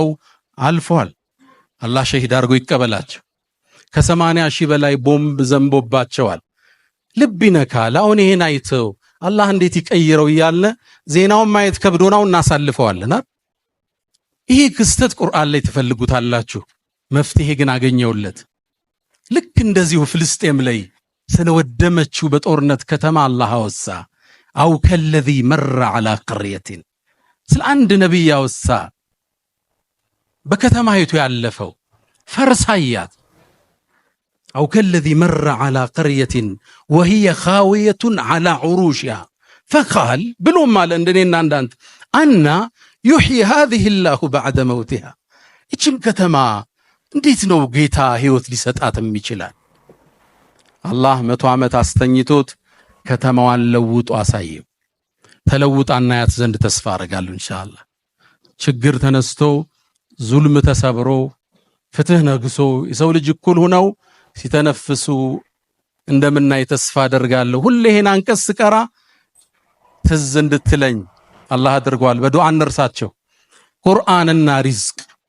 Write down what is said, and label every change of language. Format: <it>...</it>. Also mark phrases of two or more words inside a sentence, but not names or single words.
<am>አልፏል አላህ ሸሂድ አድርጎ ይቀበላቸው ከ80,000 በላይ ቦምብ ዘንቦባቸዋል ልብ ይነካል አሁን ይሄን አይተው አላህ እንዴት ይቀይረው ይያለ ዜናውን ማየት ከብዶናው እናሳልፈዋልና ይሄ ክስተት ቁርአን ላይ ተፈልጉታላችሁ መፍትሄ ግን አገኘውለት ልክ እንደዚሁ ፍልስጤም ላይ ስለወደመችው በጦርነት ከተማ አላህ አወሳ</am> <ar>أو كالذي مر على قريه</ar> <am>ስለ አንድ ነብይ አወሳ በከተማይቱ ያለፈው ፈርሳያት</am> <ar>أو كالذي مر على قريه وهي خاويه على عروشها فقال</ar> <am>ብሎም አለ እንደኔና እንዳንተ</am> <ar>أنى يحيي هذه الله بعد موتها</ar> <am>እቺም ከተማ እንዴት ነው ጌታ ህይወት ሊሰጣትም ይችላል አላህ 100 ዓመት አስተኝቶት ከተማዋን ለውጦ አሳየው ተለውጣና ያት ዘንድ ተስፋ አደርጋለሁ ኢንሻአላህ ችግር ተነስቶ ዙልም ተሰብሮ ፍትህ ነግሶ የሰው ልጅ እኩል ሆነው ሲተነፍሱ እንደምናይ ተስፋ አደርጋለሁ ሁሌ ይሄን አንቀስ ቀራ ትዝ እንድትለኝ አላህ አድርጓል በዱዓ እንርሳቸው ቁርአንና ሪዝቅ</am>